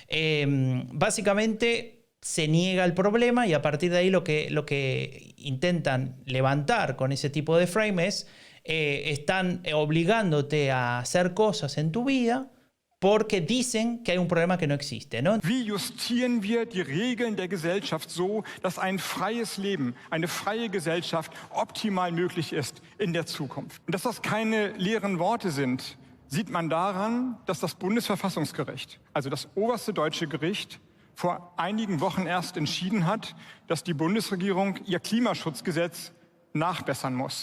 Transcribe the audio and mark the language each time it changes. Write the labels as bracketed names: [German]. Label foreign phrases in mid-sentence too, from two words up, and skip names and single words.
[Spanish] Básicamente se niega el problema y a partir de ahí lo que intentan levantar con ese tipo de frame es están obligándote a hacer cosas en tu vida porque dicen que hay un problema que no existe, ¿no? [German] Wie justieren wir die Regeln der Gesellschaft so, dass ein freies Leben, eine freie Gesellschaft optimal möglich ist in der Zukunft? Und dass das keine leeren Worte sind, sieht man daran, dass das Bundesverfassungsgericht, also das oberste deutsche Gericht, vor einigen Wochen erst entschieden hat, dass die Bundesregierung ihr Klimaschutzgesetz nachbessern muss.